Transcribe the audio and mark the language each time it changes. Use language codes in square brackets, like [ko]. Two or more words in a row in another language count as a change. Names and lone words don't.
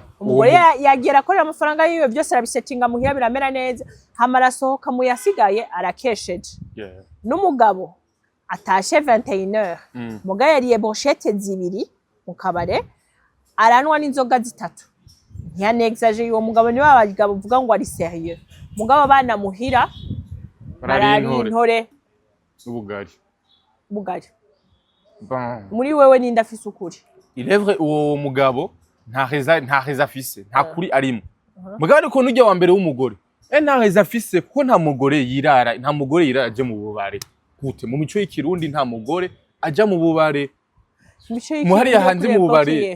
[rn] umugore yagera akorera amafaranga yiwe byose arabisetinga muhira biramera neza hama arasohoka mu yasigaye arakesheje n'umugabo atashe 21h mugabo yariye brochette zibiri mu kabare aranwa n'inzoga zitatu ntiyanexage uwo mugabo ni wabagabo uvuga ngo ari sérieux mugabo abana muhira barari intore ubugari bon muri wewe ninda afise ukuri [fr] il est vrai [rn] uwo mugabo nta reza afise nta kuri arimo mugabo ariko nujya wa mbere w'umugore nta reza afise kuko nta mugore yirara aje mu bubare gute mu mico y'ikirundi nta mugore aja mu bubare muhari yahanze mu bubare